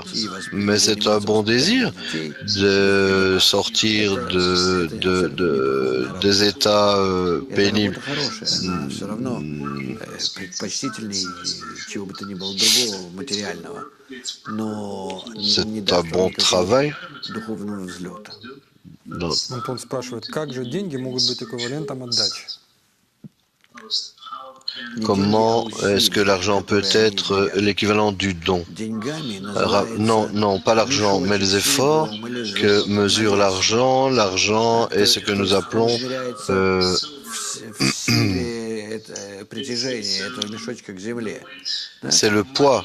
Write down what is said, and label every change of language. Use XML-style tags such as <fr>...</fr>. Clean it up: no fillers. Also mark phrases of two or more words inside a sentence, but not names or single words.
<fr>Mais c'est un bon désir de sortir des états pénibles. C'est un bon travail. Non.</fr> <ru>Антон спрашивает, как же деньги могут быть эквивалентом отдачи?</ru> <fr>Comment est-ce que l'argent peut être l'équivalent du don? Non, pas l'argent, mais les efforts que mesure l'argent. L'argent est ce que nous appelons c'est le poids.</fr>